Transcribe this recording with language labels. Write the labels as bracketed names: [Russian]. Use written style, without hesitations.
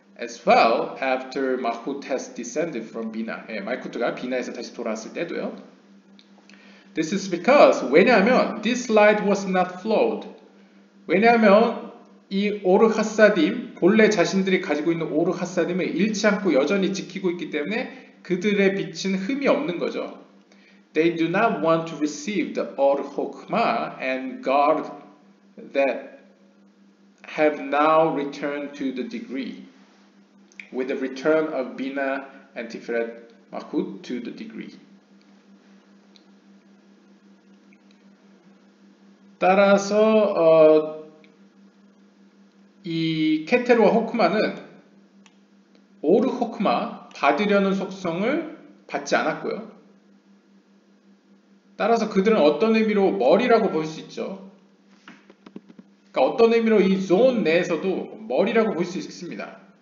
[English] As well after Malkut has descended from Bina. [Korean] 말쿠트가 비나에서 다시 돌아왔을 때도요. [English] This is because [Korean] 왜냐하면 [English] this light was not flowed. [Korean] 왜냐하면 이 오르 하사딤 본래 자신들이 가지고 있는 오르 하사딤을 잃지 않고 여전히 지키고 있기 때문에 그들의 빛은 흠이 없는 거죠. [English] They do not want to receive the Or Hokmah and guard that have now returned to the degree. With the return of Bina and Tiferet Malkut to the degree. [Korean] 따라서 이 케테르와 호크마는 오르 호크마 받으려는 속성을 받지 않았고요. 따라서 그들은 어떤 의미로 머리라고 볼 수 있죠. 그러니까 어떤 의미로 이 존 내에서도 머리라고 볼 수 있습니다.